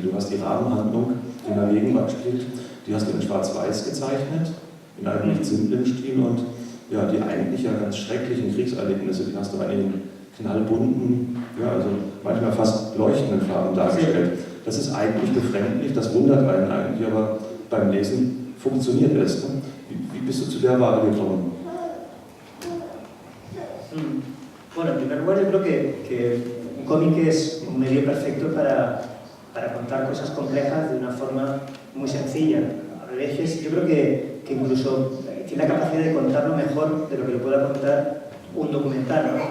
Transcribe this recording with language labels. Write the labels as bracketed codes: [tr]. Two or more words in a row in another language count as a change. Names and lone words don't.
[de] Du hast die Rahmenhandlung, die in der Gegenwart spielt, die hast du in Schwarz-Weiß gezeichnet, in einem nicht simplen Stil, und ja, die eigentlich ja ganz schrecklichen Kriegserlebnisse, die hast du in den knallbunten, ja, also manchmal fast leuchtenden Farben dargestellt. Das ist eigentlich befremdlich, das wundert einen eigentlich, aber beim Lesen funktioniert es. Ne? Wie bist du zu der Wahl gekommen? [es] Bueno, en primer lugar, yo creo que un cómic es un medio perfecto para contar cosas complejas de una forma muy sencilla. A veces yo creo que incluso tiene la capacidad de contarlo mejor de lo que lo pueda contar un documental, ¿no?